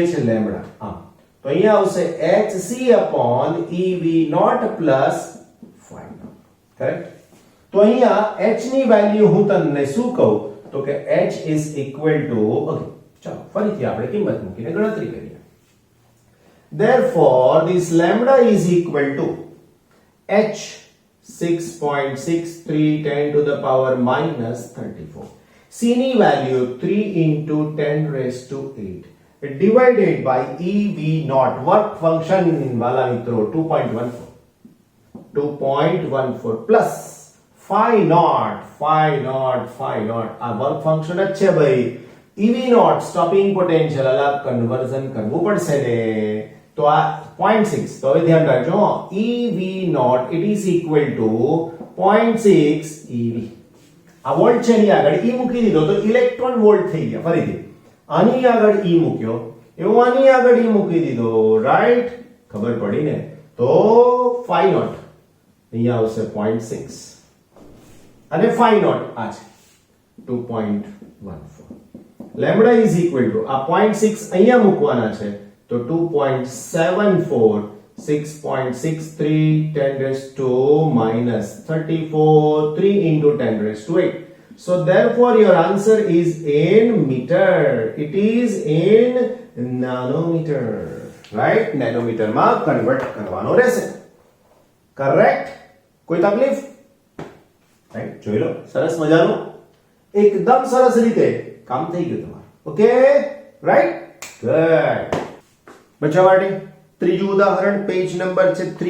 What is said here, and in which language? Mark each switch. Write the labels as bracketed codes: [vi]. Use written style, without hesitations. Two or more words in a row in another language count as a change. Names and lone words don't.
[gu] છે લેમ્બડા આમ તો અહીંયા આવશે [en] hc upon ev naught plus phi naught [gu] કરેક્ટ તો અહીંયા h ની વેલ્યુ હું તમને શું કહું તો કે [en] h is equal to [gu] ઓકે ચાલો ફરીથી આપણે કિંમત મૂકીને ગણતરી કરીએ [en] therefore this lambda is equal to h 6.63 10 to the power minus 34 c ની વેલ્યુ 3 into 10 raised to 8 divided by ev naught work function [gu] વાલા મિત્રો 2.14 [en] plus phi naught [gu] આ [en] work function [gu] જ છે ભાઈ [en] ev naught stopping potential [gu] અલગ કન્વર્ઝન કરવું પડશે ને તો આ 0.6 તો હવે ધ્યાન રાખજો [en] ev naught it is equal to 0.6 ev [gu] આ વોલ્ટ છે એની આગળ e મૂકી દીધો તો [en] electron volt [gu] થઈ ગયા ફરીથી આની આગળ e મૂક્યો એવો આની આગળ e મૂકી દીધો રાઈટ ખબર પડી ને તો [en] phi naught [gu] અહીંયા આવશે 0.6 અને [en] phi naught [gu] આ છે [en] 2.14 lambda is equal to [gu] આ 0.6 અહીંયા મૂકવાના છે તો [en] 2.74 6.63 10 raised to minus 34 3 into 10 raised to 8 so therefore your answer is in meter it is in nanometer right nanometer [gu] માં કન્વર્ટ કરવાનો રહેશે કરેક્ટ કોઈ તકલીફ રાઈટ જોઈ લો સરસ મજાનું એકદમ સરસ રીતે કામ થઈ ગયું તમારું [en] okay right good [gu] બચ્ચાવાડી ત્રીજું ઉદાહરણ [en] page number [gu] છે